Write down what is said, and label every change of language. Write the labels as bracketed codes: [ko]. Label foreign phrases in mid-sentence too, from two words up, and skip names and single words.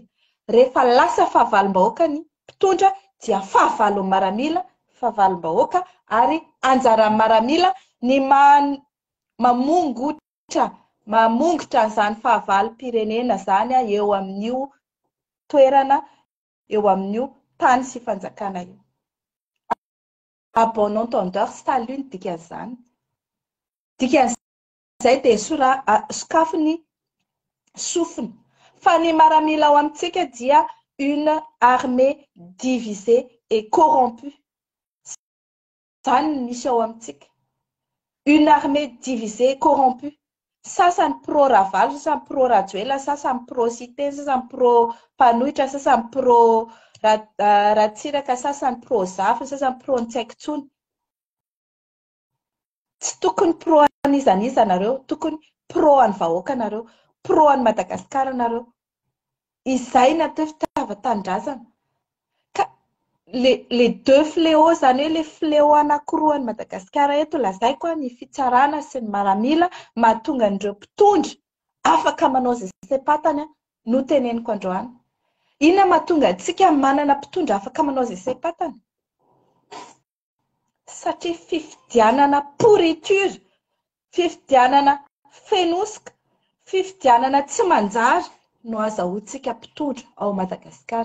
[mg] Rehefa lasa fahavalom-bahoaka ny mpitondra dia fahavalon'ny miaramila, fahavalom-bahoaka, ary anjaran'ny miaramila ny mamongotra izany fahavalo-pirenena zany eo amin'io toerana, eo amin'io tany sy fanjakana io. [fr] À bon entendeur, salut [mg] ny dikan'izany. Dikan'izay dia sokafiny sofina. Fa ny miaramila ao amintsika dia [fr] une armée divisée et corrompue. [mg] Zany ny misy ao amintsika. [fr] Une armée divisée et corrompue. [mg] Sasany pro-Ravalo, sasany pro-Rajoelina, sasany pro-Cité, sasany pro-Mpanohitra, sasany pro-Ratsiraka, sasany pro-Zafy, sasany pro-Ntsaikitsony. Tsy tokony pro an'izaniza nareo, tokony pro an'ny vahoaka nareo, pro an'ny Madagasikara nareo. Izay natao fitaovan-tanindrazana. [fr] Les deux fléaux [mg] zany hoe [fr] le fléau [mg] anankiroa an'i Madagasikara eto lazaiko ny fitsarana sy ny miaramila mahatonga an'ireo mpitondra afaka manao izay saim-patany no teneniko androany. Inona mahatonga antsika manana mpitondra afaka manao izay saim-patany? Satria fifidianana pourriture, fifidianana fenosoka, fifidianana tsy manjary no azahoantsika mpitondra ao Madagasikara.